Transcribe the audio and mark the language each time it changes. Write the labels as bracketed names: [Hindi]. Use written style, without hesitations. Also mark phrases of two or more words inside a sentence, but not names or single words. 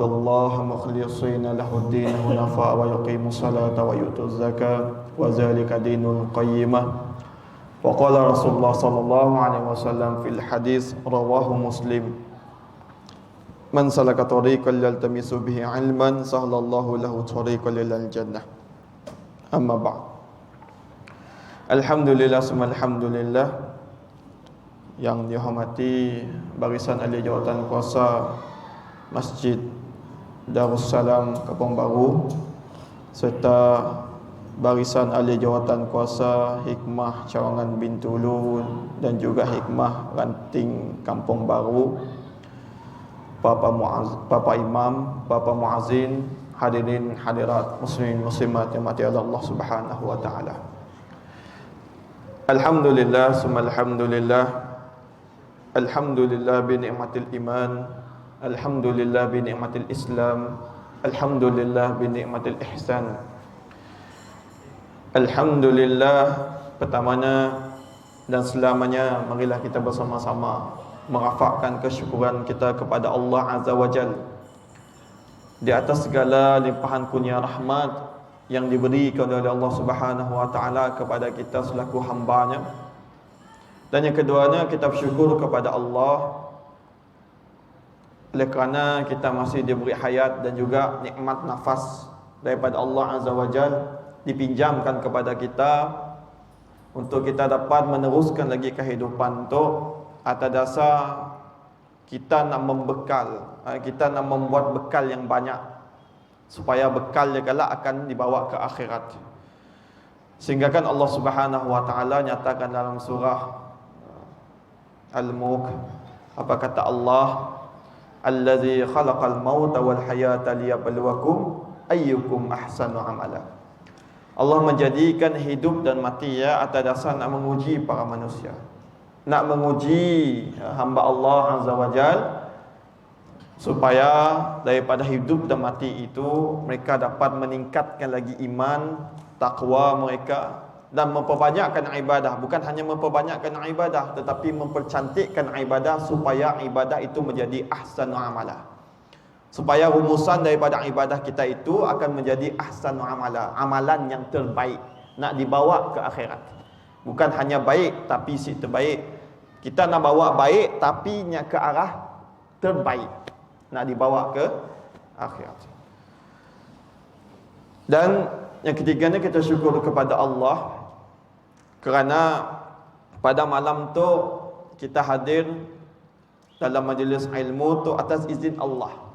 [Arabic] الله مخلصين له الدين حنفاء ويقيموا الصلاة ويؤتوا الزكاة وذلك دين القيمة وقال رسول الله صلى الله عليه وسلم في الحديث رواه مسلم من سلك طريقا يلتمس به علما سهل الله له طريقا إلى الجنة أما بعد [Malay] Alhamdulillah, alhamdulillah yang dihormati barisan ahli jawatan kuasa Masjid Darussalam Kampung Baru serta barisan ahli jawatan kuasa Hikmah Cawangan Bintulu dan juga Hikmah Ranting Kampung Baru, Bapa Imam, Bapa Muazzin, hadirin hadirat muslimin muslimat yang mati Allah [Arabic] سبحانه وتعالى. الحمد لله، ثم الحمد لله. الحمد لله بنعمة الإيمان، الحمد لله بنعمة الإسلام، الحمد لله بنعمة الإحسان. [Malay] Alhamdulillah, pertamanya dan selamanya marilah kita bersama-sama merafakkan kesyukuran kita kepada Allah [Arabic] عز وجل [Malay] di atas segala limpahan kurnia rahmat yang diberikan oleh Allah [Arabic] سبحانه وتعالى [Malay] kepada kita selaku hamba-Nya. Dan yang keduanya, kita bersyukur kepada Allah oleh kerana kita masih diberi hayat dan juga nikmat nafas daripada Allah [Arabic] عز وجل [Malay] dipinjamkan kepada kita untuk kita dapat meneruskan lagi kehidupan tu atas dasar kita nak membekal, kita nak membuat bekal yang banyak supaya bekal dia kelak akan dibawa ke akhirat. Sehingga kan Allah [Arabic] سبحانه وتعالى [Malay] nyatakan dalam surah Al-Mulk, apa kata Allah, [Arabic] الذي خلق الموت والحياة ليبلوكم أيكم أحسن عملا. [Malay] Allah menjadikan hidup dan mati ya atas dasar nak menguji para manusia, nak menguji hamba Allah [Arabic] عز وجل [Malay] supaya daripada hidup dan mati itu mereka dapat meningkatkan lagi iman, takwa mereka dan memperbanyakkan ibadah. Bukan hanya memperbanyakkan ibadah tetapi mempercantikkan ibadah supaya ibadah itu menjadi [Arabic] أحسن عملا. [Malay] Supaya rumusan daripada ibadah kita itu akan menjadi [Arabic] أحسن عملا, [Malay] amalan yang terbaik nak dibawa ke akhirat. Bukan hanya baik tapi si terbaik. Kita nak bawa baik tapi ke arah terbaik, nak dibawa ke akhirat. Dan yang ketiganya, kita syukur kepada Allah kerana pada malam tu kita hadir dalam majlis ilmu tu atas izin Allah.